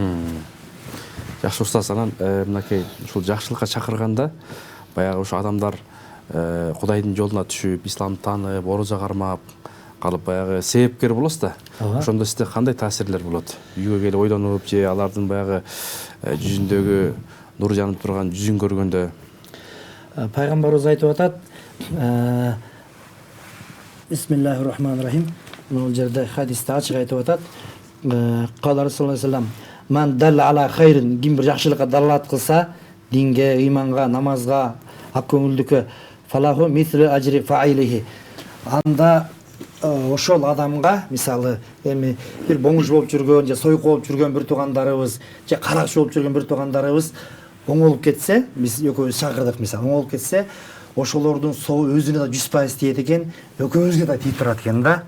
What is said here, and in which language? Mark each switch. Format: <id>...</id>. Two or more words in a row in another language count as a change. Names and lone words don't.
<ky>Жакшы устаз, анан мынакей ушул жакшылыкка чакырганда баягы ушу адамдар Кудайдын жолуна түшүп, исламды таанып, орозо кармап калып баягы себепкер болосуз да. Ошондо сизде кандай таасирлер болот? Үйгө келип ойлонуп же алардын баягы жүзүндөгү нур жанып турган жүзүн көргөндө? Пайгамбарыбыз айтып атат:</ky> <ar>بسم الله الرحمن الرحيم.</ar> <ky>Бул жерде хадисте ачык айтып атат.</ky> <ar>قال رسول الله صلى الله من دل على خير",</ar> <ky>ким бир жакшылыкка далалат кылса, динге, ыйманга, намазга, ак көңүлдүккө,</ky> <ar>فله مثل أجر فاعله.</ar> <ky>Анда ошол адамга, мисалы, эми бир бомуж болуп жүргөн, же сойку болуп жүргөн бир туугандарыбыз, же каракчы болуп жүргөн бир туугандарыбыз оңолуп кетсе, биз экөөбүз чакырдык мисалы, оңолуп кетсе, ошолордун сообу өзүнө да 100% тиет экен, экөөбүзгө да тиип турат экен да.</ky>